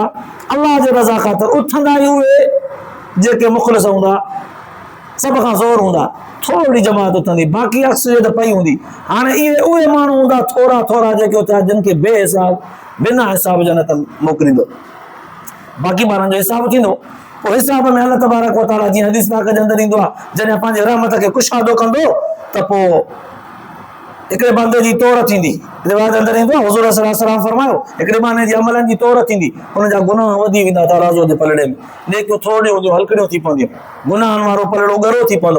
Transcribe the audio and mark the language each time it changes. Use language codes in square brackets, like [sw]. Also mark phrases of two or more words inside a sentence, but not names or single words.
[sd] अल्लाह जे रज़ा ख़ातिर उथंदा ई उहे जेके मुख़लिस हूंदा, सभ खां ज़ोर हूंदा, थोड़ी जमात उथंदी, बाक़ी अक्सरियत पई हूंदी। हाणे इहे उहे माण्हू हूंदा थोड़ा थोड़ा जेके उथिया जिन खे बेहिसाब बिना हिसाब जन्नत मोकिलींदो। बाक़ी माण्हुनि जो हिसाब थींदो, पोइ हिसाब में अल्लाह [ar] تبارك وتعالى [sd] जीअं हदीस पाक जे अंदरि ईंदो आहे जॾहिं पंहिंजे रहमत खे कुशादो कंदो त पोइ हिकिड़े बंदे जी तौर थींदी। रिवायत अंदरि ईंदो आहे हुज़ूर [ar] صلى الله عليه وسلم [sd] फरमायो हिकिड़े माने जे अमलनि जी तौर थींदी, हुनजा गुनाह वधी वेंदा तराज़ो जे पलड़े में, नेकियूं थोड़ियूं हूंदियूं हलकड़ियूं थी पवंदियूं, गुनाहनि वारो पलड़ो ॻरो थी पवंदो।